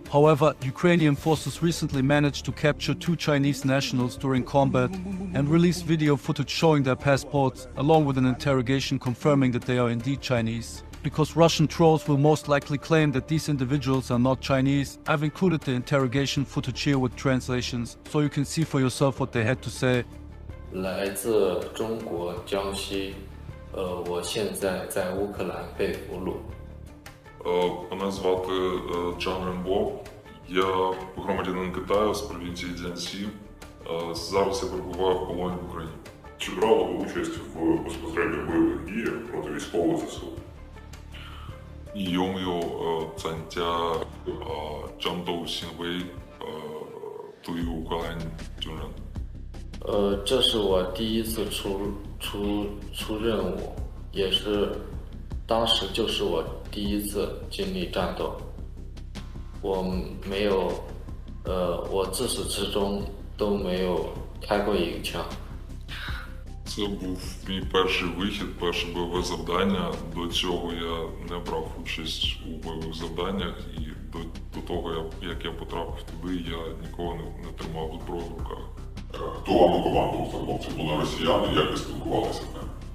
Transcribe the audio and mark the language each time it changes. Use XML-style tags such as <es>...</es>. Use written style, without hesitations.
<en>However, Ukrainian forces recently managed to capture 2 Chinese nationals during combat and released video footage showing their passports, along with an interrogation confirming that they are indeed Chinese. Because Russian trolls will most likely claim that these individuals are not Chinese, I've included the interrogation footage here with translations, so you can see for yourself what they had to say.</en> <zh>来自中国江西，我现在在乌克兰被俘虏。</zh> <uk>Мене звати Джан Рембо. Я громадянин Китаю з провінції Цзянсі. Зараз я перебуваю в полоні в Україні. Чи брали ви участь в безпосередніх бойових діях проти військового ЗСУ?</uk> <zh>有没有参加战斗行为对乌克兰军人？这是我第一次出任务，也是当时就是我第一次经历战斗。我没有，我自始至终都没有开过一个枪。</zh> <uk>Це був мій перший вихід, перше бойове завдання. До цього я не брав участь у бойових завданнях, і до того, як я потрапив туди, я ніколи не тримав зброю в руках. Хто вам командував? Це хлопці були росіяни, як ви спілкувалися з ними?</uk>